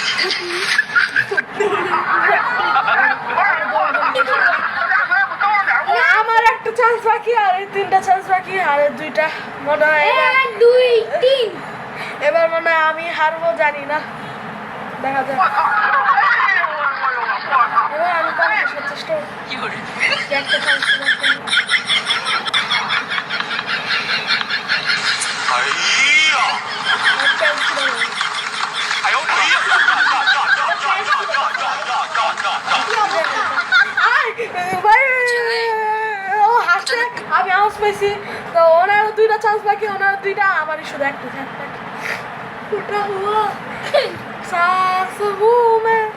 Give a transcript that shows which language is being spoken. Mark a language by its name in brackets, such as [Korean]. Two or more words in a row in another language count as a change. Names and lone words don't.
[Bangla] আমার একটা চান্স বাকি, আর এই 3টা চান্স বাকি, আর এই 2টা মনে হয় দুই তিন এবার মনে হয় আমি হারবো, জানি না, দেখা যাক। এবার আমি কম আসার চেষ্টা করবো। একটা চান্স [Chinese] 哎呀！哎呦哎呀！ [Bangla] ও হাসছে, আমি আওয়াজ পাইছি। তো ওনারও 2টা চান্স বাকি, ওনারও 2টা, আমারই শুধু একটা চান্স বাকি। ওটা হলো চান্স বুমে।